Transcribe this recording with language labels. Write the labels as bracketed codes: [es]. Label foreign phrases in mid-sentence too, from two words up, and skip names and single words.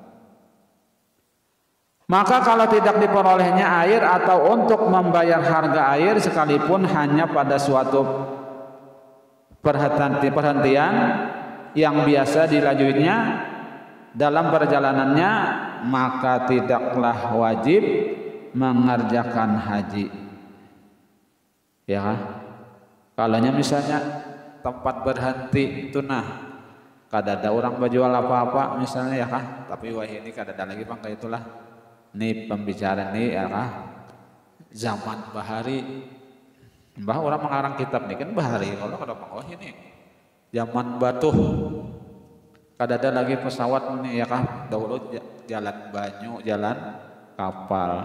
[id] Maka kalau tidak diperolehnya air atau untuk membayar harga air sekalipun hanya pada suatu perhentian yang biasa dilaluinya dalam perjalanannya, maka tidaklah wajib mengerjakan haji. [bjn] Ya, kalau misalnya tempat berhenti itu kada ada orang berjual apa-apa misalnya ya kah, tapi wah ini kada ada lagi bang, itulah ini pembicaraan ini ya kah, zaman bahari, mbah orang mengarang kitab nih kan bahari, kalau kada bang wah ini zaman batuh, kada ada lagi pesawat nih ya kah, dahulu jalan banyu, jalan kapal.